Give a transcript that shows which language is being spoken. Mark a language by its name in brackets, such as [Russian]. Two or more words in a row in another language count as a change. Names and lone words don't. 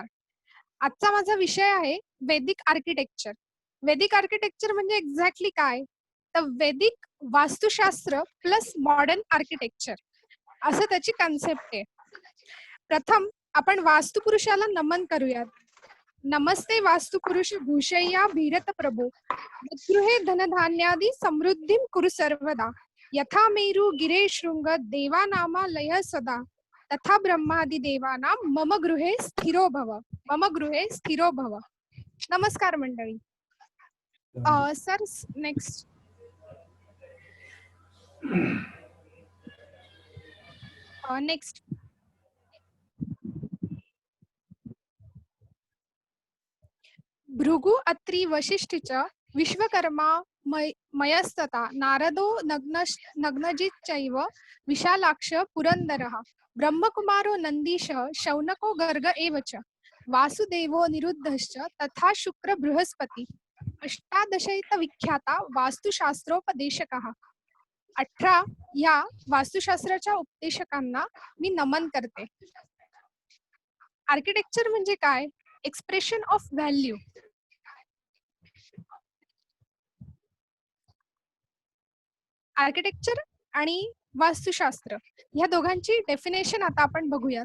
[Marathi] आजचा माझा विषय आहे वैदिक आर्किटेक्चर. वैदिक आर्किटेक्चर म्हणजे एक्झॅक्टली काय, तर वैदिक वास्तुशास्त्र प्लस [English] modern architecture [Marathi] असं त्याची कन्सेप्ट आहे. प्रथम आपण वास्तुपुरुषाला नमन करूयात. [Sanskrit] नमस्ते वास्तुपुरुष भूषय्या भीरत प्रभो, मद्गृहे धनधान्यादि समृद्धिं कुरु सर्वदा, यथा मेरु गिरे शृंग देवानामा लय सदा, तथा ब्रह्मादि देवानां मम गृहे स्थिरो भव, मम गृहे स्थिरो भव. [Marathi] नमस्कार मंडळी. [English] sir next. [Marathi] नेक्स्ट. [Sanskrit] भृगु अत्रि वशिष्ठिच विश्वकर्मा मयस्तथा नारदो नग्नजिच्चैव विशालाक्ष पुरंदरः ब्रह्मकुमारो नन्दीशः शौनको गर्ग एव च वासुदेवो निरुद्धश्च तथा शुक्र बृहस्पति अष्टादशैत विख्याता वास्तुशास्त्रोपदेशकः. [Marathi] 18 या वास्तुशास्त्राच्या उपदेशकांना मी नमन करते. आर्किटेक्चर म्हणजे काय? [English] expression of value. [Marathi] आर्किटेक्चर आणि वास्तुशास्त्र ह्या दोघांची डेफिनेशन आता आपण बघूया.